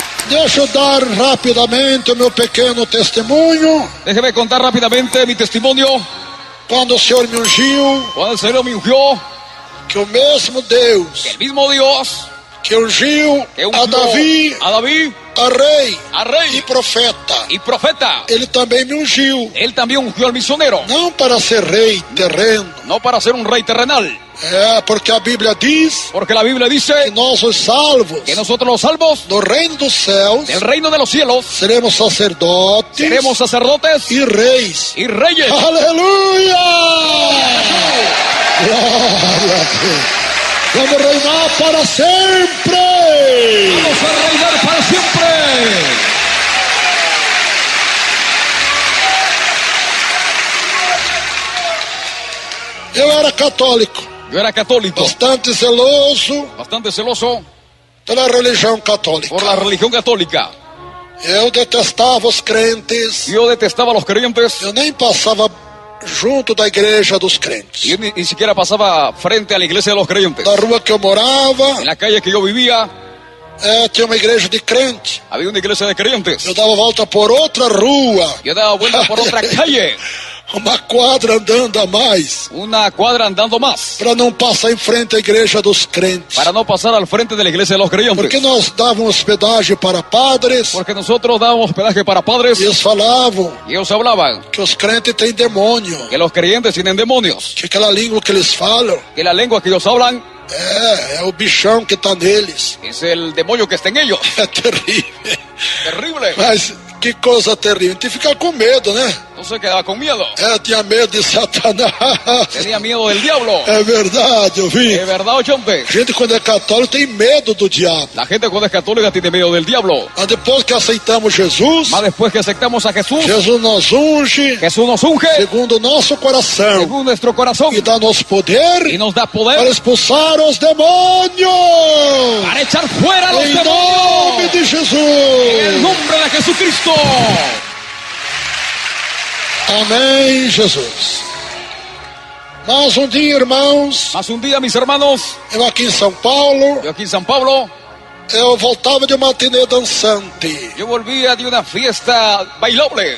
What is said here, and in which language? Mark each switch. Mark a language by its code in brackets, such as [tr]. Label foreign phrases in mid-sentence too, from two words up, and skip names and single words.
[pt] Deixa eu dar rapidamente o meu pequeno testemunho. [es] Déjeme contar rápidamente mi testimonio. [pt] Quando o Senhor me ungiu, [es] Cuando el Señor me ungió, [pt] que o mesmo Deus [es] el mismo Dios [pt] que ungiu [es] que a ungió [pt] Davi, [es] a David, [pt] a rei [es] a rey [pt] e profeta, [es] y profeta, [pt] ele também me ungiu, [es] él también ungió al misionero, [pt] não para ser rei terreno, [es] no para ser un rey terrenal, [pt] porque a Bíblia diz [es] porque la Biblia que dice [pt] nós os salvos [es] que nosotros los salvos [pt] do reino dos céus [es] del reino de los cielos [pt] seremos sacerdotes [es] seremos sacerdotes [pt] e reis. [es] y reyes. [pt] Aleluia! Glória a Deus. Vamos reinar para sempre. [es] Vamos a reinar para siempre. [pt] Eu era católico, [es] Yo era católico, [pt] bastante zeloso [es] bastante celoso [pt] pela religião católica. [es] por la religión católica. [pt] Eu detestava os crentes. [es] Yo detestaba a los creyentes. [pt] Eu nem passava junto da igreja dos crentes. [es] Yo ni siquiera pasaba frente a la iglesia de los creyentes. [pt] Na rua que eu morava, [es] En la calle que yo vivía, [pt] tinha uma igreja de crente. [es] había una iglesia de creyentes. [pt] Eu dava volta por outra rua, [es] Yo daba vuelta por otra calle, [pt] uma quadra andando a mais, [es] una cuadra andando más, [pt] para não passar em frente à igreja dos crentes. [es] para no pasar al frente de la iglesia de los [pt] Porque [es] creyentes. [pt] nós dávamos hospedagem para padres, [es] Porque nosotros dábamos hospedaje para padres [pt] e eles falavam [es] y ellos hablaban [pt] que os crentes têm demônio, [es] que los creyentes tienen demonios, [pt] que aquela língua que eles falam [es] que la lengua que ellos hablan [pt] é o bichão que está neles. [es] es el demonio que está en ellos. [pt] É terrível. [es] Terrible. [pt] Mas que coisa terrível. Tem que ficar com medo, né? [es] Entonces quedaba con miedo. [pt] Eu tinha medo de Satanás. [es] Tenía miedo del diablo. [pt] É verdade, eu vi. [es] ¿Es verdad, oyente? [pt] A gente, quando é católico, tem medo do diabo. [es] La gente cuando es católica tiene miedo del diablo. [pt] Mas depois que aceitamos Jesus, [es] Más después que aceptamos a Jesús, [pt] Jesus nos unge [es] Jesús nos unge [pt] segundo o nosso coração [es] según nuestro corazón [pt] e dá-nos poder [es] y nos da para poder [pt] expulsar os demônios. [es] para echar fuera a los [pt] Em nome [es] demonios. [pt] de [es] En el [pt] Jesus. [es] nombre de Jesucristo. [pt] Amém, Jesus. Mas um dia, irmãos, [es] Más un día, mis hermanos, [pt] eu aqui em São Paulo, [es] yo aquí en San Pablo, [pt] eu voltava de uma matinê dançante, [es] yo volvía de una fiesta bailable